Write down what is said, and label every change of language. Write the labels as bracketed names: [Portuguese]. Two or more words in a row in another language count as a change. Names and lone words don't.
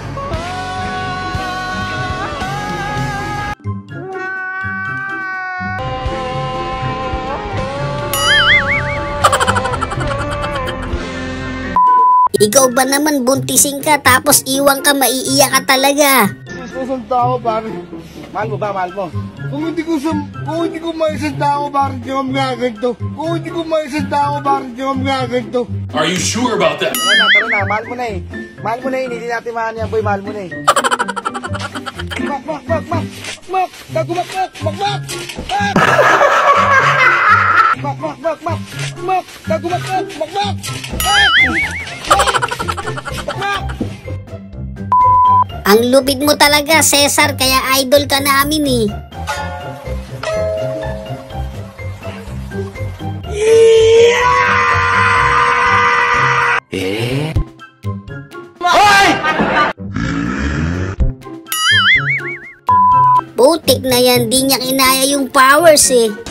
[Filipino] Ikaw ba naman buntising ka tapos iwan ka, maiiyak ka talaga. Isang tao pare. Mahal mo ba? Mahal mo? Kung hindi ko maisang tao, bakit yung magaganto? Kung hindi ko maisang tao, bakit yung magaganto? [English] Are you sure about that? [Filipino] Tara na, mahal mo na eh. Mahal mo na eh, hindi natin mahan yan boy, mahal mo na eh. Mak! Gagumak! Mak! Gagumak! Mak! Ang lupit mo talaga, Cesar, kaya idol ka namin eh. Putik na yan, di niya kinaya yung powers eh.